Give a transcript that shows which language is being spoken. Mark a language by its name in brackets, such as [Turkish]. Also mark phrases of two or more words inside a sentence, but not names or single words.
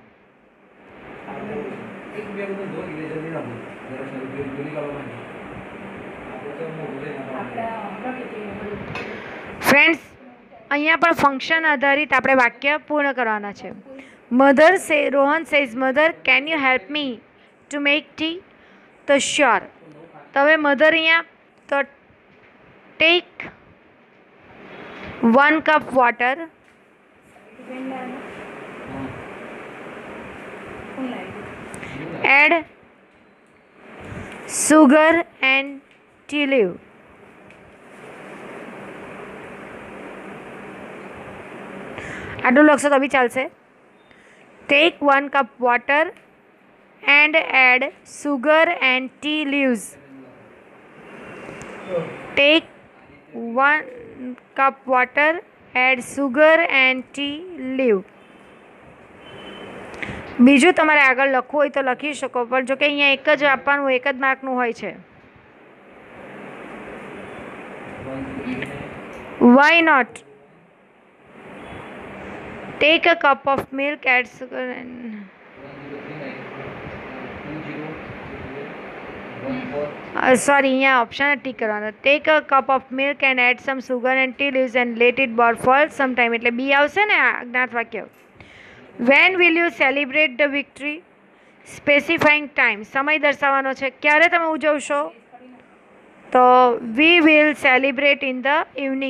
[Gujarati] ફ્રેન્ડ્સ, અહીંયા પણ ફંક્શન આધારિત આપણે વાક્ય પૂર્ણ કરવાના છે. [English] Rohan says mother can you help me to make tea, તો શ્યોર. [Gujarati] તો હવે મધર અહીંયા, તો [English] ટેક 1 cup water, add sugar and tea leaf. [Gujarati] આટલું લખશો તો બી ચાલશે. [English] ટેક 1 cup water and add sugar and tea leaves. Take 1 cup water, add sugar and tea leaf. [Gujarati] બીજું તમારે આગળ લખવું હોય તો લખી શકો, પણ જો કે અહીંયા એક જ આપવાનું, એક જ માર્કનું હોય છે. [English] Why not? Take a cup of milk, add sugar and [Gujarati] અહીંયા ઓપ્શન ટીક કરવાનો. [English] Take a cup of milk and add some sugar and tea leaves and let it boil some time, [Gujarati] એટલે બી આવશે ને આજ્ઞાત વાક્ય. [English] When will you celebrate the victory, specifying time, [Gujarati] સમય દર્શાવવાનો છે, ક્યારે તમે ઉજવશો, તો [English] We will celebrate in the evening.